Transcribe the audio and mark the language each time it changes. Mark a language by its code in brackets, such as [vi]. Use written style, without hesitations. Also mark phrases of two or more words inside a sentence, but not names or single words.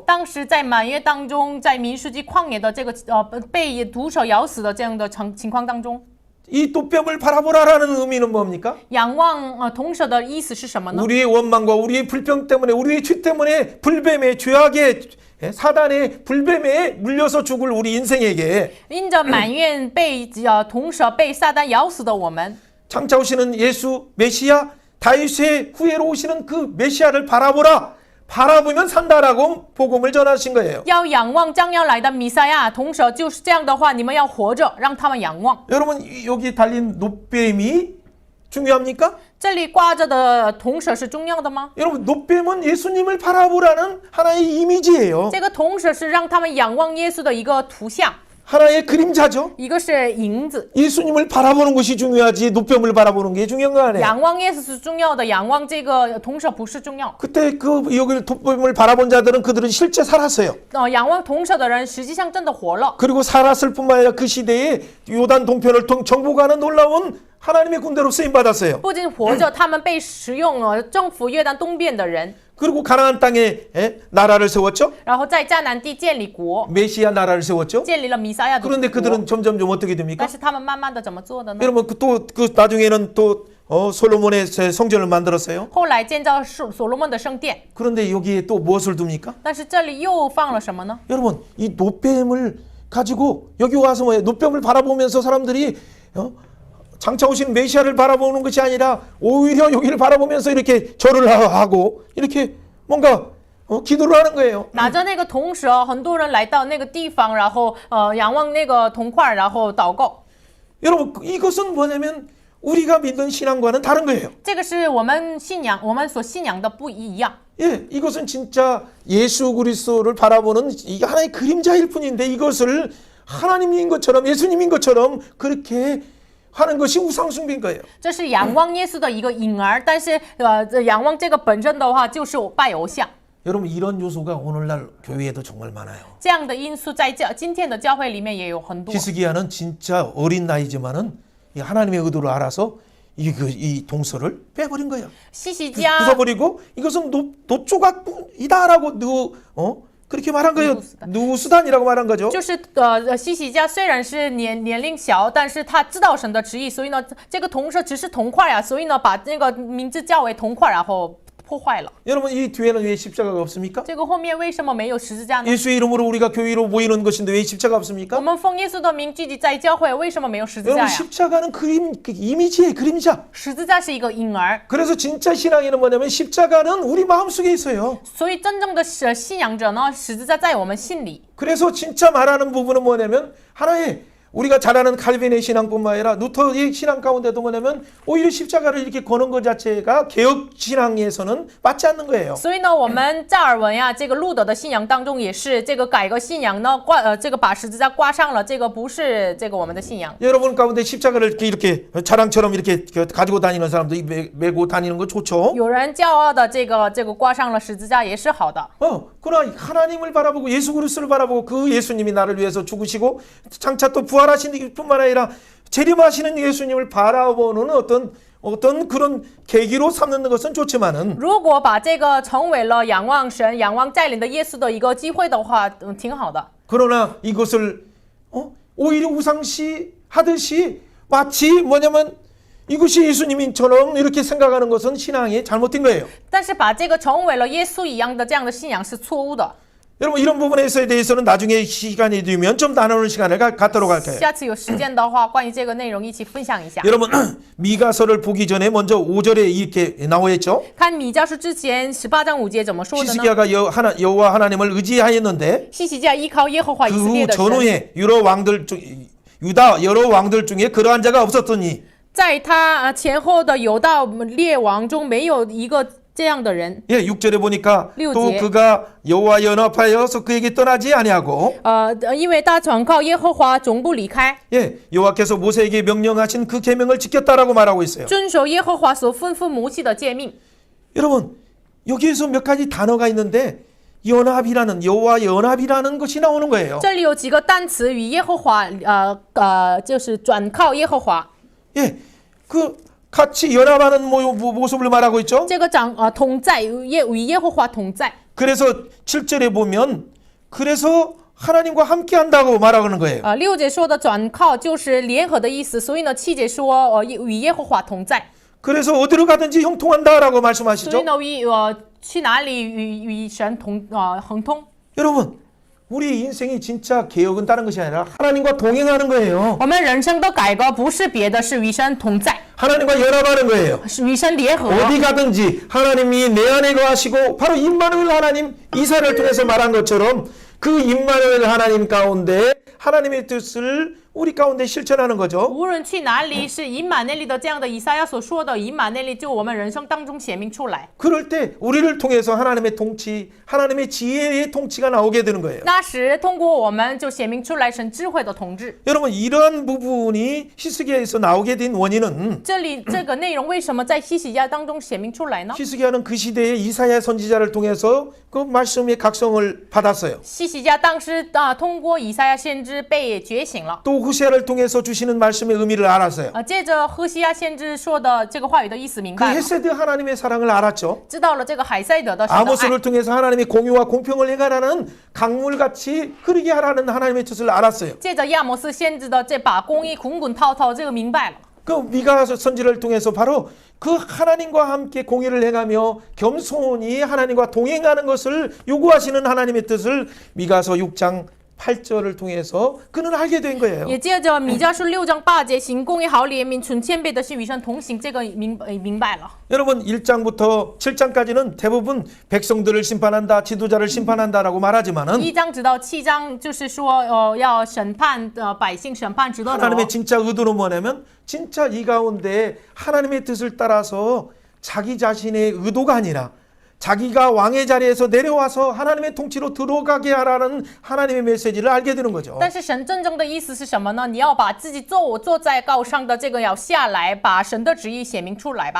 [zh] 当时在满月当中，在民数记旷野的这个被毒蛇咬死的这样的情况当中， [ko] 이 노뱀을 바라보라라는 의미는 뭡니까? [zh] 仰望铜蛇的意思是什么呢？ [ko] 우리의 원망과 우리의 불평 때문에 우리의 죄 때문에 불뱀의 죄악의 사단의 불뱀에 물려서 죽을 우리 인생에게 [zh] 因着埋怨被铜蛇被撒旦咬死的我们， [ko] 장차 오시는 예수 메시아 다윗의 후예로 오시는 그 메시아를 바라보라. 바라보면 산다라고 복음을 전하신 거예요. [zh] 要仰望将要来的弥赛亚。铜蛇就是这样的话，你们要活着，让他们仰望。 [ko] 여러분 여기 달린 노뱀이 중요합니까? [zh] 这里挂着的铜蛇是重要的吗？ [ko] 여러분 노뱀은 예수님을 바라보라는 하나의 이미지예요. [zh] 这个铜蛇是让他们仰望耶稣的一个图像， [ko] 하나의 그림자죠. [zh] 一个是影子。 [ko] 예수님을 바라보는 것이 중요하지 노뱀을 바라보는 게 중요한 거 아니에요. [zh] 仰望耶稣是重要的，仰望这个铜蛇不是重要。 [ko] 그때 그 여기 노뱀을 바라본 자들은 그들은 실제 살았어요. [zh] 仰望铜蛇的人实际上真的活了。 [ko] 그리고 살았을 뿐만 아니라 그 시대에 요단 동편을 정복하는 놀라운 하나님의 군대로 쓰임 받았어요. [zh] 不仅活着，他们被使用了，征服约旦东边的人， [ko] 그리고 가나안 땅에 나라를 세웠죠. [zh] 然后在迦南地建立国， [ko] 메시아 나라를 세웠죠. [zh] 建立了弥赛亚的国。 [ko] 그런데 그들은 점점 어떻게 됩니까? [zh] 但是他们慢慢的怎么做的呢？ [ko] 여러분 그 나중에는 또 솔로몬의 성전을 만들었어요. [zh] 后来建造所罗门的圣殿， [ko] 그런데 여기에 또 무엇을 둡니까? [zh] 但是这里又放了什么呢？ [ko] 여러분 이 노뱀을 가지고 여기 와서 뭐예요? 노뱀을 바라보면서 사람들이 장차 오신 메시아를 바라보는 것이 아니라 오히려 여기를 바라보면서 이렇게 절을 하고 이렇게 뭔가 기도를 하는 거예요. [zh] 拿着那个铜蛇，很多人来到那个地方，然后仰望那个铜块，然后祷告。 [ko] 여러분 이것은 뭐냐면 우리가 믿는 신앙과는 다른 거예요. [zh] 这个是我们所信仰的不一样。 [ko] 예, 이것은 진짜 예수 그리스도를 바라보는 이게 하나의 그림자일 뿐인데 이것을 하나님인 것처럼 예수님인 것처럼 그렇게 하는 것이 우상 숭배인 거예요. [zh] 这是仰望耶稣的一个影儿，但是仰望这个本身的话，就是拜偶像。 [ko] 여러분 이런 요소가 오늘날 교회에도 정말 많아요. [zh] 这样的因素在今天的教会里面也有很多。 [ko] 히스기야는 진짜 어린 나이지만은 이 하나님의 의도를 알아서 이 동서를 빼버린 거예요. [zh] 西西家 [ko] 부숴버리고 이것은 노조각이다라고 그렇게 말한 거예요. 누수단이라고 말한 거죠. [zh] 就是西西家虽然是年龄小，但是他知道神的旨意，所以呢，这个铜蛇只是铜块啊，所以呢，把那个名字叫为铜块，然后破坏了。 [ko] 여러분 이 뒤에는 왜 십자가가 없습니까? [zh] 这个后面为什么没有十字架呢？ [ko] 예수의 이름으로 우리가 교회로 모이는 것인데 왜 십자가 [zh] 我 [ko] 없습니까? [zh] 们奉耶稣的名聚集在教会，为什么没有十字架 [ko] 여러분 [zh] 呀？ [ko] 십자가는 이미지의 그림자. [zh] 十字架是一个婴儿， [ko] 그래서 진짜 신앙에는 뭐냐면 십자가는 우리 마음속에 있어요. [zh] 所以真正的信仰者呢，十字架在我们心里。 [ko] 그래서 진짜 말하는 부분은 뭐냐면 하나의 우리가 잘 아는 칼빈의 신앙뿐만 아니라 루터의 신앙 가운데도 뭐냐면 오히려 십자가를 이렇게 거는 것 자체가 개혁 신앙에서는 맞지 않는 거예요. [zh] 所以呢，我们加尔文呀，这个路德的信仰当中也是这个改革信仰呢，这个把十字架挂上了，这个不是这个我们的信仰。 [ko] 여러분 가운데 십자가를 이렇게 자랑처럼 이렇게 가지고 다니는 사람도 메고 다니는 거 좋죠. [zh] 有人骄傲的这个挂上了十字架也是好的。 [ko] 그러나 하나님을 바라보고 예수 그리스도를 바라보고 그 예수님이 나를 위해서 죽으시고 장차 또 부활하신 뿐만 아니라 재림하시는 예수님을 바라보는 어떤 그런 계기로 삼는 것은 좋지만은 [zh] 如果把这个成为了仰望神、仰望再临的耶稣的一个机会的话，挺好的。 [ko] 그러나 이것을 오히려 우상시 하듯이 마치 뭐냐면 이것이 예수님처럼 이렇게 생각하는 것은 신앙이 잘못된 거예요. [zh] 但是把这个成为了耶稣一样的这样的信仰是错误的。 [ko] 여러분 이런 부분에 대해서는 나중에 시간이 되면 좀 나누는 시간을 갖도록 할게요. [zh] 下次有时间的话，关于这个内容一起分享一下。 [ko] 여러분 미가서를 보기 전에 먼저 5절에 이렇게 나와 있죠. [zh] 看米迦书之前18章5节怎么说的呢？ [ko] 히스기야가 여호와 하나님을 의지하였는데 [zh] 西西家依靠耶和华以色 [ko] 그 [zh] 列 [ko] 후 [zh] 的神， [ko] 전후에 유다 여러 왕들 중에 그러한 자가 없었더니 [zh] 在他前后的犹大列王中没有一个这样的人， [ko] 예, 6절에 보니까 또 [zh] 6节. [ko] 그가 여호와 연합하여서 그에게 떠나지 아니하고 [zh] 因为他转靠耶和华，总不离开， [ko] 예, 여호와께서 모세에게 명령하신 그 계명을 지켰다라고 말하고 있어요. [zh] 遵守耶和华所吩咐摩西的诫命。 [ko] 여러분, 여기에서 몇 가지 단어가 있는데 연합이라는 여호와 연합이라는 것이 나오는 거예요. [zh] 这里有几个单词与耶和华，就是转靠耶和华， [ko] 예, 그 같이 연합하는 모습을 말하고 있죠. [zh] 这个同在与耶和华同在。 [ko] 그래서 7절에 보면 그래서 하나님과 함께한다고 말하는 거예요. [zh] 6 节说的转靠就是联合的意思，所以呢7节说与耶和华同在， [ko] 그래서 어디로 가든지 형통한다라고 [zh] 所以 [ko] 말씀하시죠. [zh] 呢去哪里与神亨通。 [ko] 여러분, 우리 인생이 진짜 개혁은 다른 것이 아니라 하나님과 동행하는 거예요. [zh] 我们人生的改革不是别的，是与神同在， [ko] 하나님과 연합하는 거예요. [zh] 是与神联合。 [ko] 어디 가든지 하나님이 내 안에 거하시고 바로 임마누엘 하나님 이사를 통해서 말한 것처럼 그 임마누엘 하나님 가운데 하나님의 뜻을 우리 가운데 실천하는 거죠. [zh] 无论去哪里，是以马内利的这样的以赛亚所说的以马内利，就我们人生当中显明出来。 [ko] 그럴 때 우리를 통해서 하나님의 통치, 하나님의 지혜의 통치가 나오게 되는 거예요. [zh] 那时通过我们就显明出来神智慧的统治。 [ko] 여러분, 이러한 부분이 히스기야에서 나오게 된 원인은 [zh] 这里这个内容为什么在希西家当中显明出来呢？ [ko] 히스기야는 그 시대의 이사야 선지자를 통해서 그 말씀의 각성을 받았어요. [zh] 希西家当时通过以赛亚先知被觉醒了。 [ko] 또 후세아를 통해서 주시는 말씀의 의미를 알았어요. [zh] 接着何西亚先知说的这个话语的意思明 [ko] 그 [zh] 白了， [ko] 헤세드 하나님의 사랑을 알았죠. [zh] 知道了这个海塞德的神的爱。 [ko] 아모스를 통해서 하나님의 공의와 공평을 행하라는 강물같이 흐르게 하라는 하나님의 뜻을 알았어요. [zh] 借着亚摩斯先知的这把公义滚滚滔滔，这个明白了。 [ko] 그 미가 선지를 통해서 바로 그 하나님과 함께 공의를 행하며 겸손히 하나님과 동행하는 것을 요구하시는 하나님의 뜻을 미가서 6장 8절을 통해서 그는 알게 된 거예요. [zh] 也借着米迦书6章8节行公义好怜悯存谦卑的心与神同行，这个明白了。 [ko] 여러분 1장부터 7장까지는 대부분 백성들을 심판한다, 지도자를 심판한다라고 말하지만은 [zh] 1 章直到7章就是说要审判百姓，审判指导者。 [ko] 하나님의 진짜 의도는 뭐냐면 진짜 이 가운데 하나님의 뜻을 따라서 자기 자신의 의도가 아니라 자기가 왕의 자리에서 내려와서 하나님의 통치로 들어가게 하라는 하나님의 메시지를 알게 되는 거죠. [zh] 但是神真正的意思是什么呢？你要把自己坐在高上的这个要下来，把神的旨意显明出来吧。